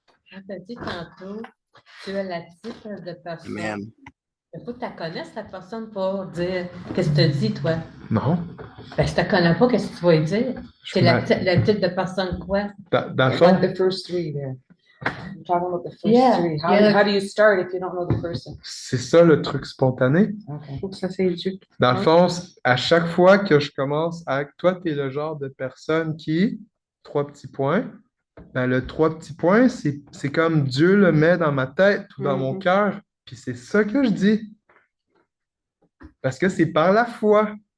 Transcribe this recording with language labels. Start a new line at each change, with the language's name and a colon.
French: Quand tu as dit tantôt, tu es la type de personne. Amen. Il faut que tu la connaisses, cette personne, pour dire qu'est-ce que tu as dit, toi. Non. Ben, si tu ne connais pas, qu'est-ce que tu vas lui dire? C'est le type de personne quoi? Dans le fond,
English: The first three there. talking about the first Yeah, three. yeah. How do you start if you don't know the person?
French: C'est ça le truc spontané.
English: Okay.
French: Faut que ça s'éduque. Dans le fond, à chaque fois que je commence avec toi, tu es le genre de personne qui, 3 petits points, ben, le 3 petits points, c'est comme Dieu le met dans ma tête ou dans mon cœur. Puis c'est ça que je dis. Parce que c'est par la foi.